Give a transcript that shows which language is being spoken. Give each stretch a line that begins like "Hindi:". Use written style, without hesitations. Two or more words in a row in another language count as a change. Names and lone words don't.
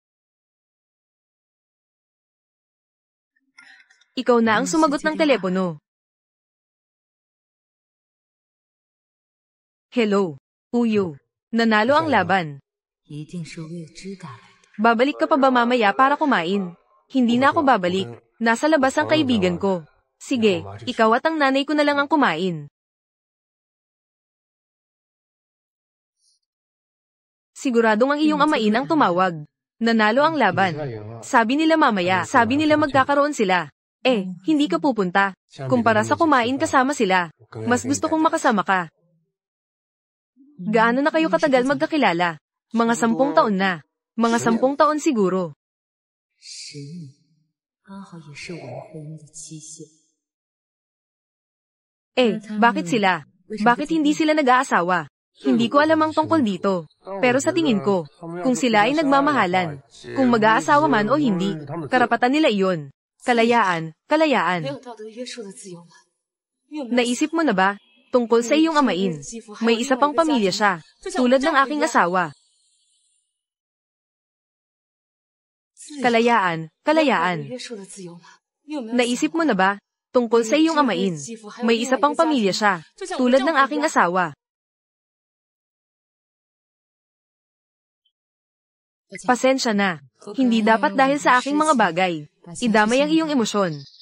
Filipino: Ikaw na ang sumagot ng telepono. Hello. Uyo. Nanalo ang laban.
Chinese: 一定是未知赶来的。
Filipino: Babalik ka pa ba mamaya para kumain? Hindi na ako babalik. Nasa labas ang kaibigan ko. Sige, ikaw at ang nanay ko na lang ang kumain. Siguradong ang iyong amain ang tumawag. Nanalo ang laban. Sabi nila mamaya, sabi nila magkakaroon sila. Hindi ka pupunta. Kumpara sa kumain kasama sila, mas gusto kong makasama ka. Gaano na kayo katagal magkakilala? Mga 10 taon na. Mga 10 taon siguro.
Chinese: 10 年，刚好也是我们婚姻的期限。
Filipino: Bakit sila? Bakit hindi sila nag-aasawa? Hindi ko alam ang tungkol dito. Pero sa tingin ko, kung sila ay nagmamahalan, kung mag-aasawa man o hindi, karapatan nila iyon. Kalayaan, kalayaan.
Chinese: 没有道德约束的自由吗？
Filipino: Naisip mo na ba? Tungkol sa iyong amain, may isa pang pamilya siya, tulad ng aking asawa. Kalayaan, kalayaan.
Chinese: 约束的自由吗？你有没有
Filipino: Naisip mo na ba? Tungkol sa iyong amain, may isa pang pamilya siya, tulad ng aking asawa. Pasensya na. Hindi dapat dahil sa aking mga bagay. Idamay ang iyong emosyon.